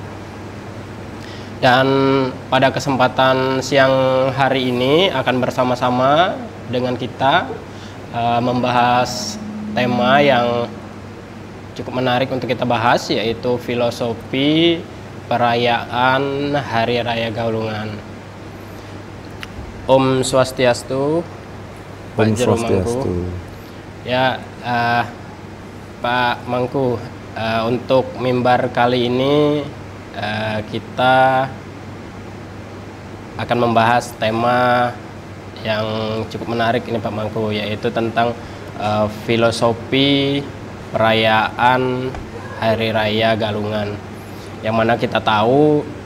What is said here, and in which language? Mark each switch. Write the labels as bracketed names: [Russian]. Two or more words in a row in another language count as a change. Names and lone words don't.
[Indonesian] Dan pada kesempatan siang hari ini akan bersama-sama dengan kita membahas tema yang cukup menarik untuk kita bahas, yaitu filosofi perayaan Hari Raya Galungan. [Sanskrit] Om Swastiastu, [Indonesian] Pak Jerumangku. Ya, Pak Mangku, untuk mimbar kali ini kita akan membahas tema yang cukup menarik ini Pak Mangku, yaitu tentang filosofi perayaan Hari Raya Galungan, yang mana kita tahu